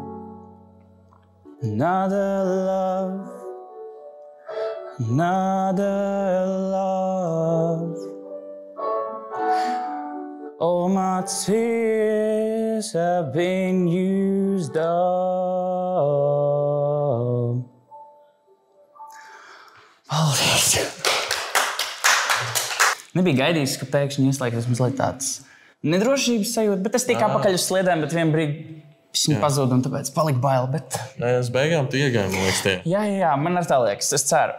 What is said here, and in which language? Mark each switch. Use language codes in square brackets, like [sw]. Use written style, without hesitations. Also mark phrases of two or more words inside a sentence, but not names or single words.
[en] Another love, another love. All my tears have been used up. [lv] Paldies! Nebija gaidījis, ka pēkšņi ieslēgsies mazliet tāds nedrošības sajūta, bet es tiku apakaļ uz sliedēm, bet vienā brīdī viņi pazuda un tāpēc palika bail. Bet... Nē, es beigām tu iegāji, man liekas, tie. Jā, man ar tā liekas, es ceru.